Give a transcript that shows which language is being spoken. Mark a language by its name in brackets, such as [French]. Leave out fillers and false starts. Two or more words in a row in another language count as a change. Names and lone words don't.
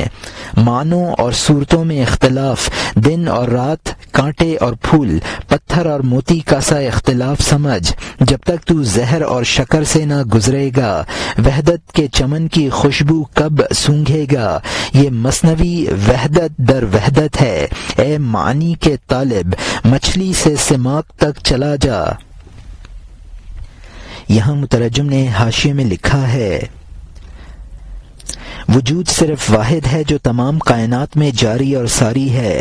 [Urdu] معنوں اور صورتوں میں اختلاف، دن اور رات، کانٹے اور پھول، پتھر اور موتی کا سا اختلاف سمجھ، جب تک تو زہر اور شکر سے نہ گزرے گا، وحدت کے چمن کی خوشبو کب سونگھے گا؟ یہ مثنوی [Persian] وحدت در وحدت [Urdu] ہے، اے معنی کے طالب، مچھلی سے سماک تک چلا جا۔ یہاں مترجم نے حاشیے میں لکھا ہے، وجود صرف واحد ہے جو تمام کائنات میں جاری اور ساری ہے۔